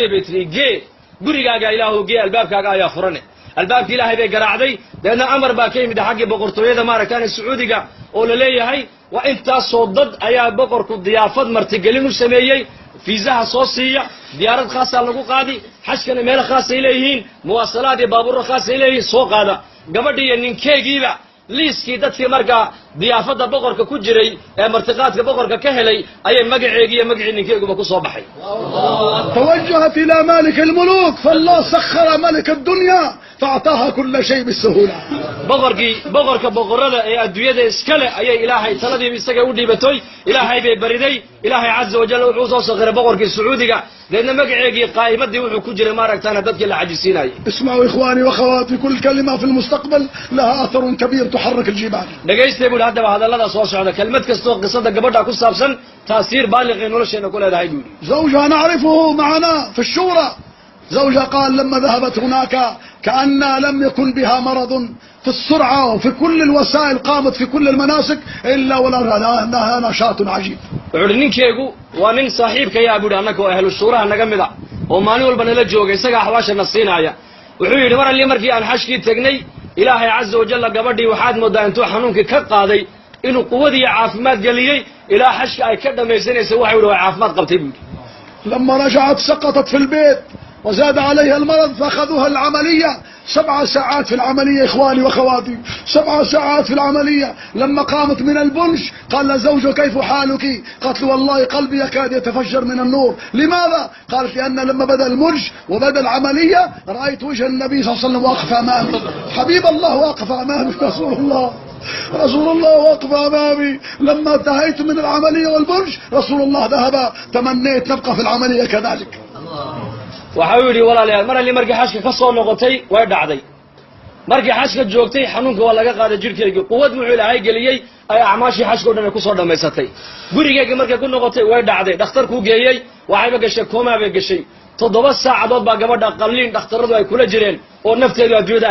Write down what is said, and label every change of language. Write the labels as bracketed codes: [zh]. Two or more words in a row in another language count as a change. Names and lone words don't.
[so] bay tiri igee gurigaaga ilaahu gee albaabkaaga ayaa furane albaabkii ilaahay bay garaacday deedna amar baa ka yimid xaggii boqortooyada maaragtaan sacuudiga oo la leeyahay waa intaasoo dad ayaa boqorku diyaafad martigelin u sameeyey fiisaha soo siiya diyaarad khaasaa lagu qaadi xashkana meel khaasay leeyihiin muwaasalaad iyo baabuurra khaasay leeyihiin soo qaada gabadhii iyo ninkeegiiba liiskii dadkii markaa diyaafadda boqorka ku jiray ee martiqaadka boqorka ka helay ayay magaceegii iyo magacii ninkeeguba ku soo baxay. [ar] توجهت إلى مالك الملوك فالله سخر ملك الدنيا فأعطاها كل شيء بالسهولة. [so] boqorka boqorada ee adduunyada iskale ayay ilaahay taladii isaga u dhiibatoy ilaahay bay bariday ilaahay [ar] عز وجل [so] wuxuu soo sakhiray boqorkii sacuudiga deedna magaceegii qaa'imadii wuxuu ku jiray maaragtaana dadkii la xajisiinayay. [ar] اسمعوا إخواني وأخواتي كل كلمة في المستقبل لها أثر كبير تحرك الجبال. [so] dhagaystay buu haddaba hadallada soo socda kelmad kastoo qisada gabadha ku saabsan taasiir baaliq ee nolosheena ku leedahay buu yidhi. [ar] زوجها نعرفه معنا في الشورى. زوجها قال لما ذهبت هناك كأن لم يكن بها مرض في السرعة وفي كل الوسائل قامت في كل المناسك إلا ولها نشاط عجيب. [so] wuxuu ninkeegu waa nin saaxiibkayaa buu annaka oo ahlu shuuraha naga mid ah oo maalin walba nala jooga isaga axwaashana siinaya wuxuu yidhi mar alli markii aan xashkii tagnay ilaahay [ar] عز وجل [so] gabadhii waxaad moodaa intuu xanuunkii ka qaaday inuu quwadii caafimaad geliyey ilaa xashka ay ka dhammaysanaysa waxa yidhi waa caafimaad qabtay buu yidhi. [ar] لما رجعت سقطت في البيت وزاد عليها المرض فأخذوها العملية 7 ساعات في العملية إخواني وأخواتي 7 ساعات في العملية. لما قامت من البنش قال لها زوجها كيف حالك؟ قالت له والله قلبي يكاد يتفجر من النور. لماذا؟ قالت لأن لما بدأ المنش وبدأ العملية رأيت وجه النبي صلى الله عليه وسلم واقف أمامي حبيب الله واقف أمامي رسول الله واقف أمامي. لما انتهيت من العملية والبنش رسول الله ذهب تمنيت نبقى في العملية كذلك. [so] waxau yidhi walaalayaal mar alli markii xashka ka soo noqotay way dhacday markii xashka joogtay xanuunka waa laga qaaday jirhkeygii quwad wuxuu ilaahay geliyey ay acmaashii xashka o dhan ay ku soo dhammaysatay gurigeygii markay ku noqotay way dhacday dhakhtarkuu geeyey waxayba gashay koomaa bay gashay 7 saacadood baa gabadha qalliin dhakhtarradu ay kula jireen oo nafteedu adduunyada